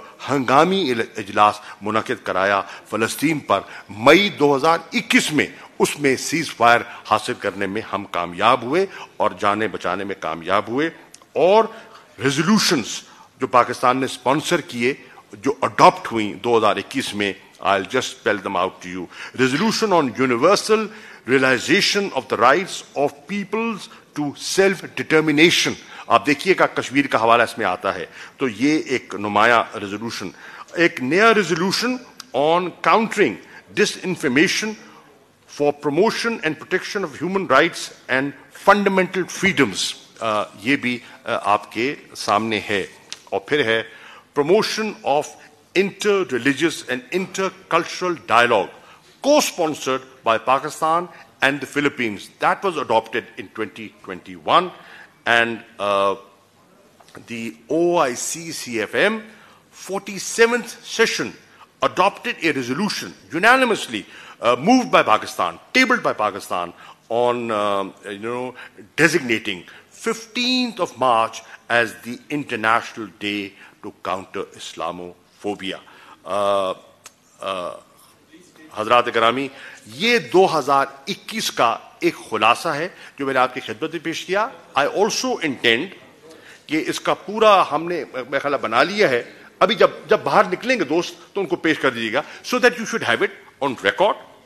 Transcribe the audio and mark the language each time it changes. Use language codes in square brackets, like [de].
[ur] ہنگامی اجلاس منعقد کرایا فلسطین پر مئی 2021 میں، اس میں سیز فائر حاصل کرنے میں ہم کامیاب ہوئے اور جانیں بچانے میں کامیاب ہوئے، اور ریزولوشنز جو پاکستان نے اسپانسر کیے جو اڈاپٹ ہوئیں 2021 میں، [en] I'll just spell them out to you. Resolution on universal realization of the rights of peoples to self-determination. [ur] آپ دیکھیے گا کشمیر کا حوالہ اس میں آتا ہے، تو یہ ایک نمایاں ریزولوشن۔ ایک نیا resolution [en] on countering disinformation for promotion and protection of human rights and fundamental freedoms, [ur] ये भी आपके सामने है. और फिर है [en] promotion of inter-religious and intercultural dialogue, co-sponsored by Pakistan and the Philippines. That was adopted in 2021, and the OIC CFM 47th session adopted a resolution unanimously moved by Pakistan, tabled by Pakistan, on designating 15th of March as the International Day to Counter Islamophobia. [ur] حضرات گرامی، یہ 2021 کا ایک خلاصہ ہے جو میں نے آپ کی خدمت میں پیش کیا. [en] I also intend [ur] کہ اس کا پورا ہم نے میرا خیال بنا لیا ہے. ابھی جب باہر نکلیں گے دوست تو ان کو پیش کر دیجیے گا, [en] So that you should have it on record.